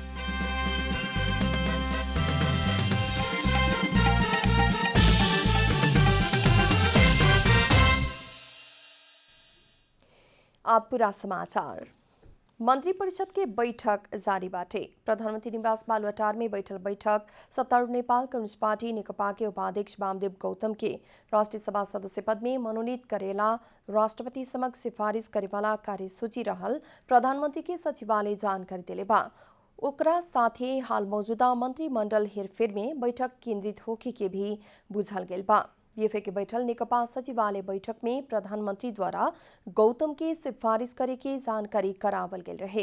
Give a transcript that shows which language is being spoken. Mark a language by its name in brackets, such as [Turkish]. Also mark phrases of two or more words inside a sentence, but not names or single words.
[Bhojpuri] अब पूरा समाचार। मंत्रिपरिषद के बैठक जारी बाटे। प्रधानमंत्री निवास बालुवाटार में बैठल बैठक सत्तारूढ़ नेपाल कम्युनिस्ट पार्टी नेकपा के उपाध्यक्ष वामदेव गौतम के राष्ट्रीय सभा सदस्य पद में मनोनीत करेला राष्ट्रपति समक्ष सिफारिश करेवाला कार्यसूची रहल प्रधानमंत्री के सचिवालय जानकारी दिले बा। ओकरा साथे हाल मौजूदा मंत्रिमंडल हेरफेर में बैठक केंद्रित होके के भी बुझल गेल बा। बीएफए के बैठल नेकपा सचिवालय बैठक में प्रधानमंत्री द्वारा गौतम के सिफारिश करे के जानकारी करावल गेल रहे।